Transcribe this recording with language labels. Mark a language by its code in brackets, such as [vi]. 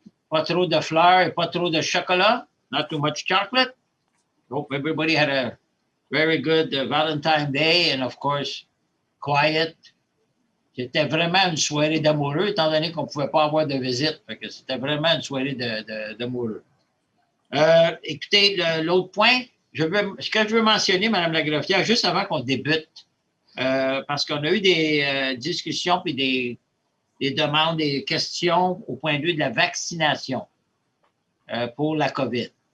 [fr] Pas trop de fleurs et pas trop de chocolat. [en] Not too much chocolate. Hope everybody had a very good Valentine's Day and, of course, quiet. [fr] C'était vraiment une soirée d'amoureux, étant donné qu'on ne pouvait pas avoir de visite. C'était vraiment une soirée d'amoureux. Écoutez, l'autre point, ce que je veux mentionner, Mme la greffière, juste avant qu'on débute, parce qu'on a eu des discussions puis des demandes, des questions au point de vue de la vaccination pour la COVID.